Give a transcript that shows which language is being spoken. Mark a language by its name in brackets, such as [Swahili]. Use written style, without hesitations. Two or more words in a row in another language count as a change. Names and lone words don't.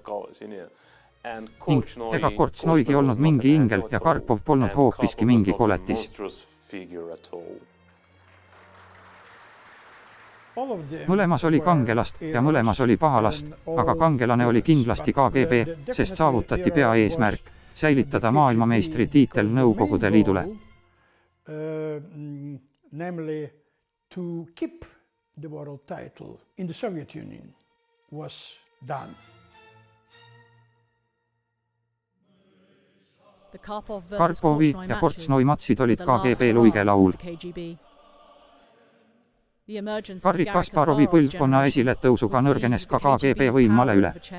[Estonian] Ning ega Kortsnoigi olnud mingi ingel ja Karpov polnud hoopiski mingi koletis. Mõlemas oli kangelast ja mõlemas oli pahalast, aga kangelane oli kindlasti KGB, sest saavutati peaeesmärk säilitada maailmameistri tiitel Nõukogude Liidule. [English] Namely to keep the world title in the Soviet Union was done. [Estonian] Karpovi ja Kortsnoi matsid olid KGB luigelaul. Garri Kasparovi põlvkonna esiletõusuga nõrgenes ka KGB võim male üle.